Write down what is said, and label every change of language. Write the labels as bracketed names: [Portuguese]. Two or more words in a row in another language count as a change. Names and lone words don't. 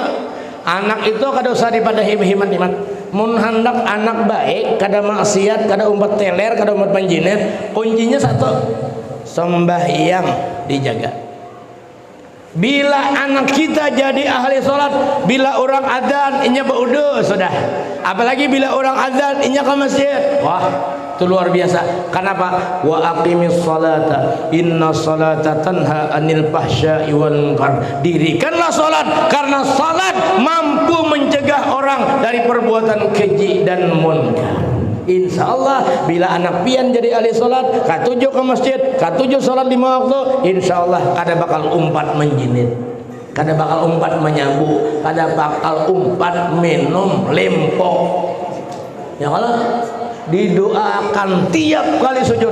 [Banjar] Anak itu kada usah dipadahi himat-himat. mun hendak anak baik kada maksiat kada umpat teler kada umpat panjinet, kuncinya satu, sembahyang dijaga. Bila anak kita jadi ahli sholat, bila orang adzan inya baudu sudah. Apalagi bila orang adzan inya ke masjid, wah itu luar biasa. Kenapa? [Arabic] وأقم الصلاة إن الصلاة تنهى عن الفحشاء والمنكر. [Indonesian] Dirikanlah sholat karena sholat mampu mencegah orang dari perbuatan keji dan munkar. [Arabic] إن شاء الله [Banjar] bila anak pian jadi ahli sholat, katujuh ke masjid, katujuh sholat 5 waktu, [Arabic] إن شاء الله [Banjar] kada bakal umpat menjinit, kada bakal umpat menyabu, kada bakal umpat minum lempok. [Arabic] يا الله, [Banjar] didoakan tiap kali sujud.